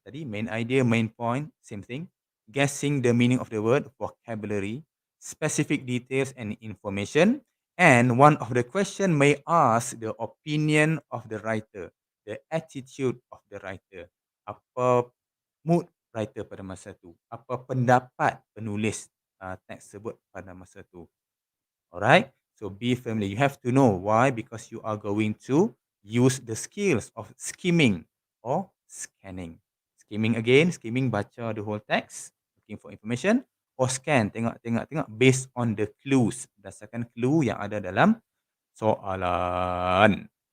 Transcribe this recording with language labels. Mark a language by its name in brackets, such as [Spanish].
[English] Tadi main idea, main point, same thing. Guessing the meaning of the word, vocabulary, specific details and information. And one of the question may ask the opinion of the writer, the attitude of the writer. [Malay] Apa mood writer pada masa tu? Apa pendapat penulis teks tersebut pada masa tu. [English] Alright, so be familiar. You have to know why, because you are going to use the skills of skimming or scanning. Skimming again, skimming baca the whole text, looking for information, or scan, tengok based on the clues, berdasarkan clue yang ada dalam soalan.